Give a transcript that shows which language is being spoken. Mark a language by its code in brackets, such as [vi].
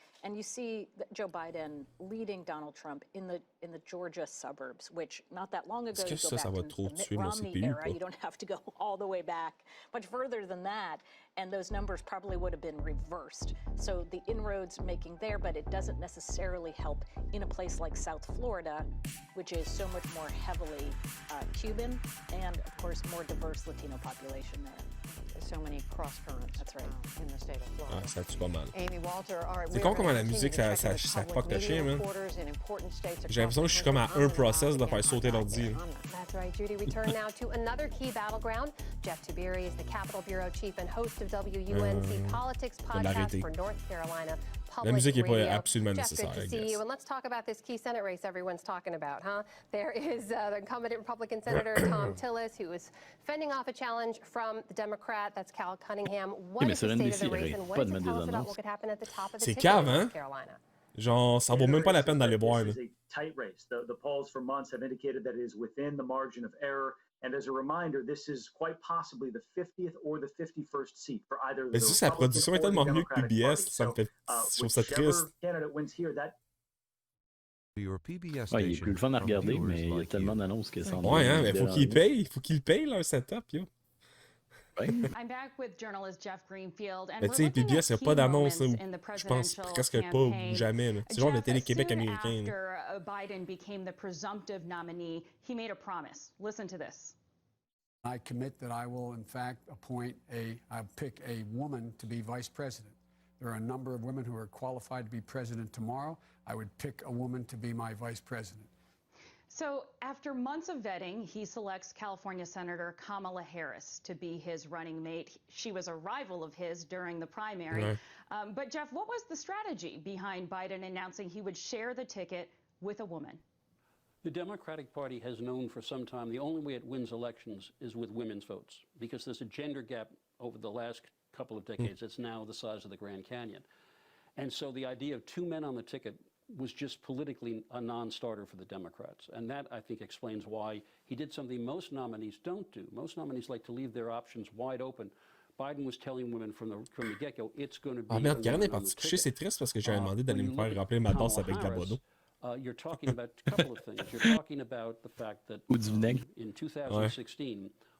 [en] And you see Joe Biden leading Donald Trump in the Georgia suburbs, which not that long ago, you go back to the Mitt Romney era, you don't have to go all the way back much further than that, and those numbers probably would have been reversed. So the inroads making there, but it doesn't necessarily help in a place like South Florida, which is so much more heavily Cuban and, of course, more diverse Latino population there. So many cross currents. That's right. In the state of Florida. [fr] Ah, ça tue pas mal. [en] Amy Walter, all right, [fr] c'est con comment la musique, ça fuck le chien, man. J'ai l'impression que je suis comme à un process de faire sauter l'ordi. [en] That's right, Judy. We turn now to another key battleground. Jeff Tiberi is the Capitol Bureau Chief and host of WUNC Politics Podcast for North Carolina. [fr] La musique n'est pas absolument nécessaire, [en] Jeff, good to see you. And let's talk about this key Senate race everyone's talking about, huh? There is the incumbent Republican Senator Tom Tillis, who is fending off a challenge from the Democrat, that's Cal Cunningham. What is the state of the race, and what does it tell us about what could happen at the top of the ticket in North Carolina? [fr] Genre, ça vaut même pas la peine d'aller voir. [en] This is a tight race. The polls for months have indicated that it is within the margin of error. And as a reminder, this is quite possibly the 50th or the 51st seat for either the [fr] Republican sa production est tellement mieux que PBS, ça me fait, je trouve ça triste. Ouais, il est plus le fun à regarder, mais il y a tellement d'annonces que ça en ouais, hein, mais faut qu'ils payent leur setup, yo. [en] I'm back with journalist Jeff Greenfield. [fr] Mais tu sais, PBS, il n'y a pas d'annonce, je pense presque pas ou jamais. C'est genre le Télé-Québec américain. [en] After Biden became the presumptive nominee, he made a promise. Listen to this. I commit that I will, in fact, I'll pick a woman to be vice president. There are a number of women who are qualified to be president tomorrow. I would pick a woman to be my vice president. So after months of vetting, he selects California Senator Kamala Harris to be his running mate. She was a rival of his during the primary. But Jeff, what was the strategy behind Biden announcing he would share the ticket with a woman? The Democratic Party has known for some time the only way it wins elections is with women's votes, because there's a gender gap over the last couple of decades. It's now the size of the Grand Canyon. And so the idea of two men on the ticket was just politically a non-starter for the Democrats. And that, I think, explains why he did something most nominees don't do. Most nominees like to leave their options wide open. Biden was telling women from the get-go, it's going to be... [fr] Ah merde, Karen est partie coucher, c'est triste parce que j'avais demandé d'aller me faire rappeler ma danse avec de la Bodo. [en] You're talking about a couple of things. You're talking about the fact that in 2016...